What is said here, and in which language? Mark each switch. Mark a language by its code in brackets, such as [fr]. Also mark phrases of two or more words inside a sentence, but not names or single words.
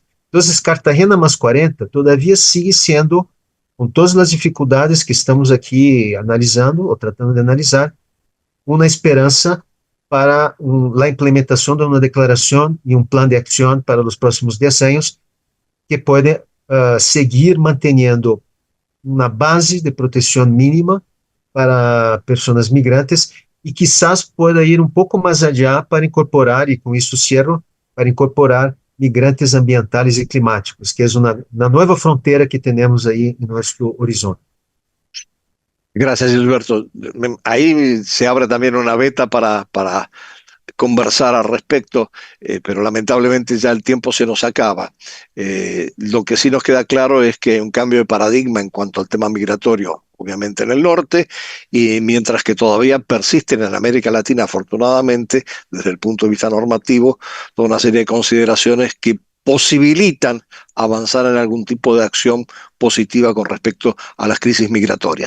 [es] Entonces, Cartagena más 40 todavía sigue siendo, con todas las dificultades que estamos aquí analizando o tratando de analizar, una esperanza para la implementación de una declaración y un plan de acción para los próximos 10 años que puede seguir manteniendo [pt] uma base de proteção mínima para pessoas migrantes [es] e quizás pueda ir [pt] um pouco mais [es] allá para incorporar, [pt] e com isso [es] cierro, para incorporar migrantes ambientales e climáticos, [pt] que é uma nova fronteira que temos aí em nosso horizonte. [es] Gracias, Gilberto. Ahí se abre también una beta para conversar al respecto, pero lamentablemente ya el tiempo se nos acaba. Lo que sí nos queda claro es que hay un cambio de paradigma en cuanto al tema migratorio, obviamente en el norte, y mientras que todavía persisten en América Latina, afortunadamente, desde el punto de vista normativo, toda una serie de consideraciones que posibilitan avanzar en algún tipo de acción positiva con respecto a las crisis migratorias.